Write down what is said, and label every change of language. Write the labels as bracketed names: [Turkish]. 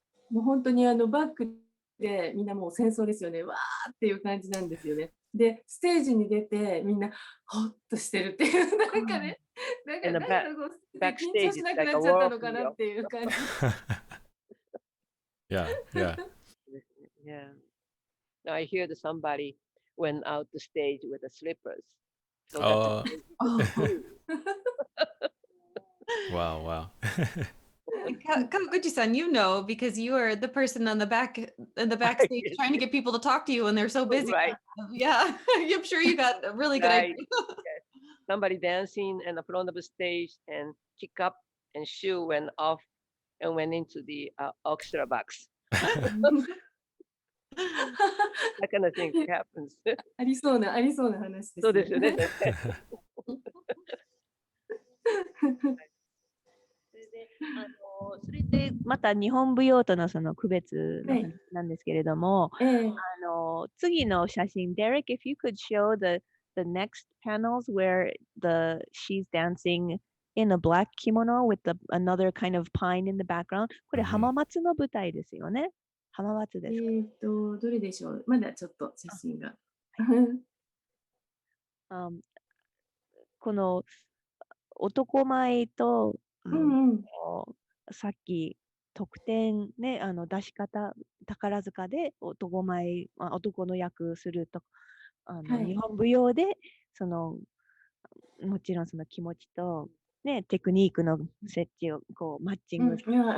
[Japanese] もう本当にバックでみんなもう戦争ですよね。わーっていう感じなんですよね。で、ステージに出てみんなホッとしてるっていう、なんかね、なんか緊張しなくなっちゃったのかなっていう感じ。 [English] Yeah. Yeah. Now I hear that somebody went out the stage with the slippers. So Wow. Kabuki-san, because you are the person on the backstage trying to get people to talk to you when they're so busy. Right. Yeah, I'm sure you got a really good idea. Somebody dancing in the front of the stage and kick up and shoe went off and went into the orchestra box. That kind of thing happens. [Japanese] ありそうな話ですね。そうですよね。 [English] それでまた日本舞踊とのその区別の話なんですけれども、次の写真、 Derek, if you could show the next panels where she's dancing in a black kimono with another kind of pine in the background. [Japanese] これ浜松の舞台ですよね。浜松ですか。どれでしょう。まだちょっと写真が。この男前と、さっき特典ね、出し方、宝塚で男前、男の役すると、日本舞踊でもちろんその気持ちと、ね、テクニックの設置をこうマッチングする。